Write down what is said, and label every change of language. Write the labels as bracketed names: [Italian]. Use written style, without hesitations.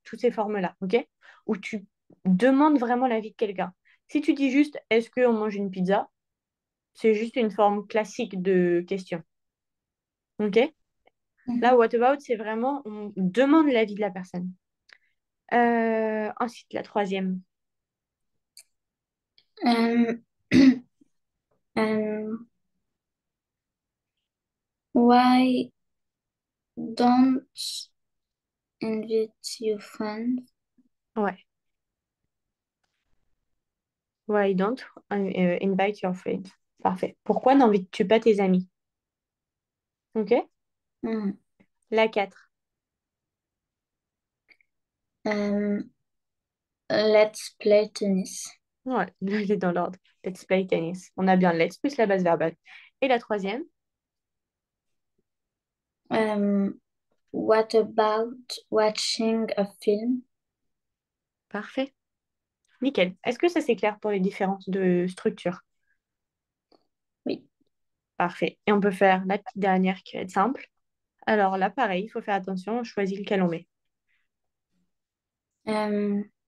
[French] Toutes ces formes-là, ok? Où tu demandes vraiment l'avis de quelqu'un. Si tu dis juste, est-ce qu'on mange une pizza? C'est juste une forme classique de question. Ok? Là, mhm. what about, c'est vraiment, on demande l'avis de la personne. Ensuite, la troisième. [English] Euh, euh, why don't invite your friends? [French] Ouais. [English] Why don't invite your friends? [French] Parfait. Pourquoi n'invites-tu pas tes amis? Ok? Mhm. La 4. [English] Euh, let's play tennis. [French] Ouais, il est dans l'ordre. [English] Let's play tennis. [French] On a bien let's plus la base verbale. Et la troisième? [English] Euh, what about watching a film? [French] Parfait. Nickel. Est-ce que ça c'est clair pour les différences de structure? Oui. Parfait. Et on peut faire la petite dernière qui va être simple. Alors là, pareil, il faut faire attention, on choisit lequel on met. Euh,